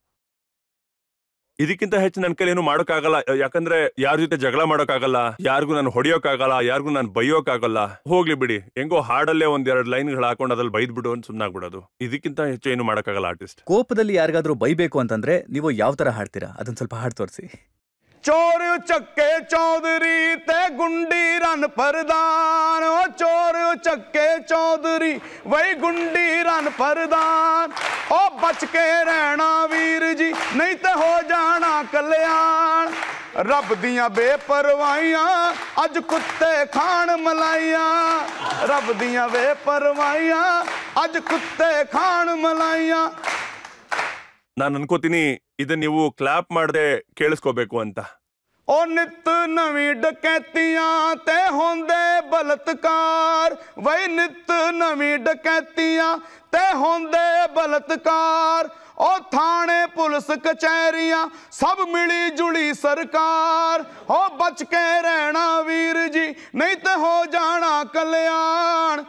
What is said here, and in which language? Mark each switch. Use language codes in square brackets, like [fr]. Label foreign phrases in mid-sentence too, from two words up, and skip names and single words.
[kn] ಇದಕ್ಕಿಂತ ಹೆಚ್ಚು ನನ್ನ ಕೈಲಿ ಏನು ಮಾಡೋಕ್ಕಾಗಲ್ಲ. ಯಾಕಂದ್ರೆ ಯಾರ ಜೊತೆ ಜಗಳ ಮಾಡೋಕ್ಕಾಗಲ್ಲ, ಯಾರಿಗೂ ನಾನು ಹೊಡಿಯೋಕ್ಕಾಗಲ್ಲ, ಯಾರಿಗೂ ನಾನು ಬೈಯೋಕ್ಕಾಗಲ್ಲ. ಹೋಗ್ಲಿ ಬಿಡಿ, ಹೆಂಗೋ ಹಾಡಲ್ಲೇ ಒಂದೆರಡು ಲೈನ್ಗಳು ಹಾಕೊಂಡು ಅದ್ರಲ್ಲಿ ಬೈದ್ಬಿಡು ಅಂತ ಸುಮ್ಮನಾಗ್ಬಿಡೋದು. ಇದಕ್ಕಿಂತ ಹೆಚ್ಚು ಏನು ಮಾಡೋಕ್ಕಾಗಲ್ಲ ಆರ್ಟಿಸ್ಟ್. ಕೋಪದಲ್ಲಿ ಯಾರಿಗಾದ್ರೂ ಬೈಬೇಕು ಅಂತಂದ್ರೆ ನೀವು ಯಾವ ತರ ಹಾಡ್ತೀರಾ? ಅದನ್ನ ಸ್ವಲ್ಪ ಹಾಡ್ ತೋರಿಸಿ. [pa] ਚੋਰ ਚੱਕੇ ਚੌਧਰੀ ਤੇ ਗੁੰਡੀ ਰੰਨ ਪਰਧਾਨ, ਓ ਚੋਰ ਚੱਕੇ ਚੌਧਰੀ ਵਹੀ ਗੁੰਡੀ ਰੰਨ ਪਰਧਾਨ, ਓ ਬਚ ਕੇ ਰਹਿਣਾ ਵੀਰ ਜੀ ਨਹੀਂ ਤੇ ਹੋ ਜਾਣਾ ਕਲਿਆਣ। ਰੱਬ ਦੀਆਂ ਬੇਪਰਵਾਹੀਆਂ ਅੱਜ ਕੁੱਤੇ ਖਾਣ ਮਲਾਈਆਂ, ਰੱਬ ਦੀਆਂ ਬੇਪਰਵਾਹੀਆਂ ਅੱਜ ਕੁੱਤੇ ਖਾਣ ਮਲਾਈਆਂ। [kn] ನಾನು ಅನ್ಕೋತೀನಿ ಇದನ್ನ ನೀವು ಕ್ಲಾಪ್ ಮಾಡದೆ ಕೇಳಿಸ್ಕೋಬೇಕು ಅಂತ. [pa] ਓ ਨਿੱਤ ਨਵੀਂ ਡਕੈਤੀਆਂ ਤੇ ਹੋਂਦੇ ਬਲਾਤਕਾਰ, ਵਹੀ ਨਿੱਤ ਨਵੀਂ ਡਕੈਤੀਆਂ ਤੇ ਹੋਂਦੇ ਬਲਾਤਕਾਰ, ਓ ਥਾਣੇ ਪੁਲਿਸ ਕਚਹਿਰੀਆਂ ਸਬ ਮਿਲੀ ਜੁਲੀ ਸਰਕਾਰ, ਓ ਬਚ ਕੇ ਰਹਿਣਾ ਵੀਰ ਜੀ ਨਹੀਂ ਤੇ ਹੋ ਜਾਣਾ ਕਲਿਆਣ।